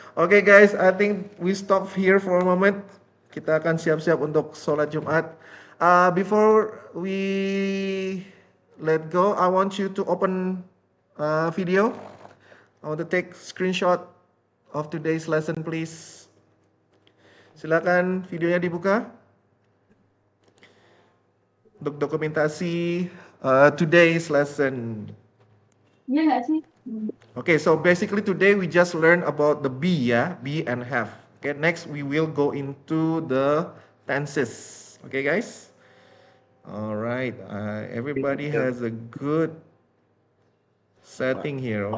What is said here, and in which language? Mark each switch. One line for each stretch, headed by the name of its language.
English: Okay guys, I think we stop here for a moment.
Indonesian: Kita akan siap-siap untuk sholat Jumat.
English: Before we let go, I want you to open video. I want to take screenshot of today's lesson, please.
Indonesian: Silakan videonya dibuka. Untuk dokumentasi
English: today's lesson.
Indonesian: Iya nggak sih?
English: Okay, so basically today we just learned about the be, yeah, be and have. Okay, next we will go into the tenses. Okay, guys. All right, everybody has a good setting here.